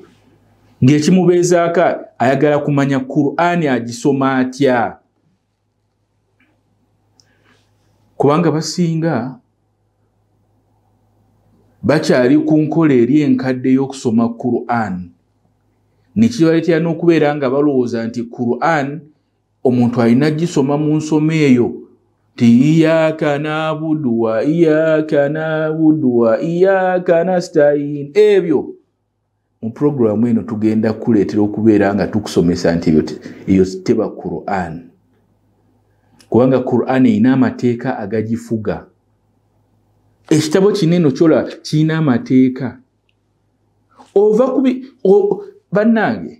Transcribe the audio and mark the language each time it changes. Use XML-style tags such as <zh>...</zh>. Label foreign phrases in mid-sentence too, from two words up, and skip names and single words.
<lg>Ng'ekimubeezaaka ayagala kumanya Qur'an agisoma atya, kubanga basinga bakyali ku nkola eri enkadde y'okusoma Qur'an. Nekibaleetera n'okubeera nga balowooza nti Qur'an omuntu alina gisoma mu nsoma eyo ti</lg> <ar>إياك نعبد وإياك نستعين.</ar> <lg>Ebyo mu programu eno tugenda kuleetera okubeera nga tukusomesa nti eyo teba Qur'an, kubanga Qur'an erina amateeka agagifuga. Ekitabo kinene kyola kirina amateeka ova bannange.</lg>